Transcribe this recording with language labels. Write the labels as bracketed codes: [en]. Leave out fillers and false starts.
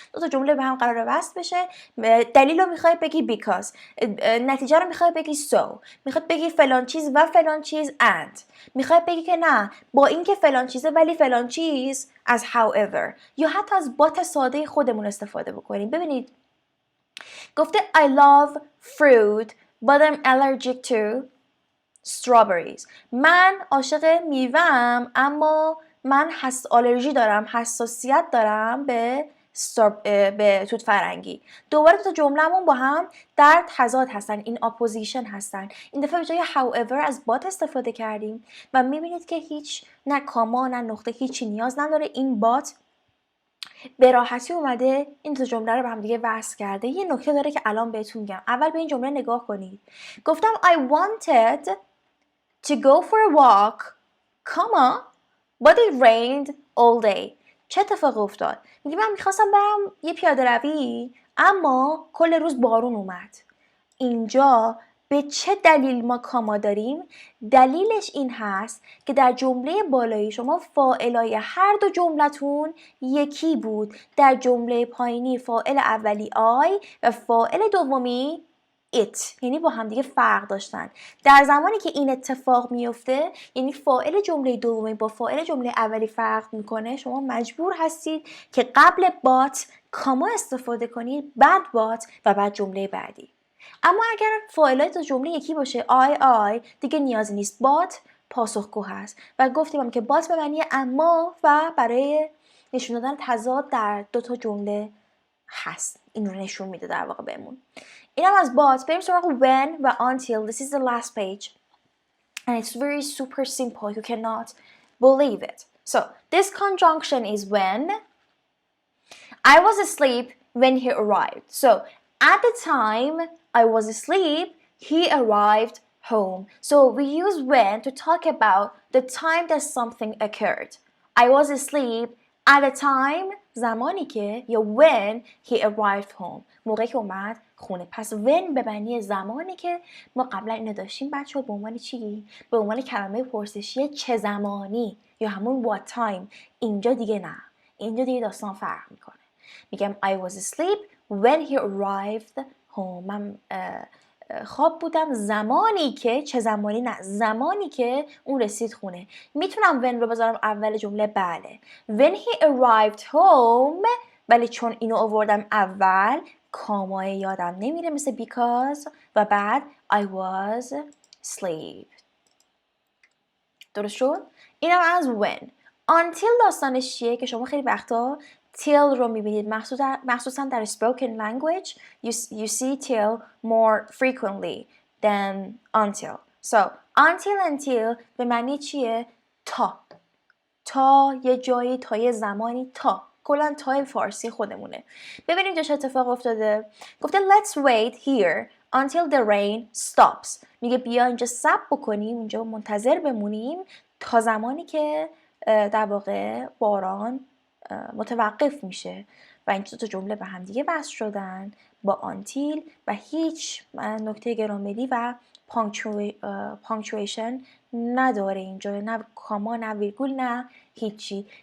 [fa] 2 تا جمله به هم قراره وصل بشه، دلیل رو میخوای بگی because، نتیجه رو میخوای بگی so، میخواد بگی فلان چیز و فلان چیز and، میخوای بگی که نه با این که فلان چیزه ولی فلان چیز از however، یا حتی از but ساده خودمون استفاده بکنیم. ببینید گفته [en] I love fruit but I'm allergic to strawberries. [fa] من عاشق میوه‌ام اما من آلرژی دارم، حساسیت دارم به به توت فرنگی. دوباره دو تا جمله‌مون با هم در تضاد هستن، این اپوزیشن هستن. این دفعه به جای however از but استفاده کردیم و میبینید که هیچ نه کاما نه نقطه، هیچی نیاز نداره. این but به راحتی اومده این دو جمله رو به هم دیگه وصل کرده. یه نکته داره که الان بهتون میگم. اول به این جمله نگاه کنید. گفتم [en] I wanted to go for a walk, but it rained all day. [fa] چه اتفاقی افتاد؟ میگه من میخواستم برم یه پیاده روی اما کل روز بارون اومد. اینجا به چه دلیل ما کاما داریم؟ دلیلش این هست که در جمله بالایی شما فاعلای هر دو جملتون یکی بود. در جمله پایینی فاعل اولی I و فاعل دومی it، یعنی با هم دیگه فرق داشتن. در زمانی که این اتفاق میفته، یعنی فاعل جمله دومی با فاعل جمله اولی فرق میکنه، شما مجبور هستید که قبل but کاما استفاده کنید، بعد but و بعد جمله بعدی. اما اگر فاعلای دو جمله یکی باشه I دیگه نیازی نیست، but پاسخگو هست و گفتیم هم که but به معنی اما و برای نشون دادن تضاد در دو تا جمله هست. این رو نشون میده در واقع بهمون. اینم از but. بریم سراغ when و until. [en] This is the last page and it's very super simple. You cannot believe it. So this conjunction is when. I was asleep when he arrived. So at the time I was asleep, he arrived home. So we use when to talk about the time that something occurred. I was asleep at the time [fa] زمانی که یا [en] when he arrived home [fa] موقعی که اومد خونه. پس when به معنی زمانی که ما قبلا اینو داشتیم بچه به عنوان چی؟ به عنوان کلمه پرسشی چه زمانی یا همون [en] what time. [fa] اینجا دیگه نه، اینجا دیگه داستان فرق میکنه. میگم [en] I was asleep when he arrived home. [fa] من خواب بودم زمانی که، چه زمانی نه، زمانی که اون رسید خونه. میتونم when رو بذارم اول جمله؟ بله. [en] When he arrived home، [fa] ولی چون اینو آوردم اول کامای یادم نمیره مثل because و بعد [en] I was asleep. [fa] درست شد؟ اینم از when. Until داستانش چیه که شما خیلی وقتا till رو میبینید، مخصوصا در [en] spoken language you see till more frequently than until. [fa] So until به معنی چیه؟ تا یه جایی، تا یه زمانی، تا کلا تای فارسی خودمونه. ببینیم چه اتفاق افتاده. گفته [en] let's wait here until the rain stops. [fa] میگه بیا اینجا صبر بکنیم، اینجا منتظر بمونیم تا زمانی که در واقع باران متوقف میشه. و این دو تا جمله به هم دیگه وصل شدن با آنتیل و هیچ نکته گرامری و پانکچویشن نداره اینجا، نه کاما نه ویرگول نه هیچی.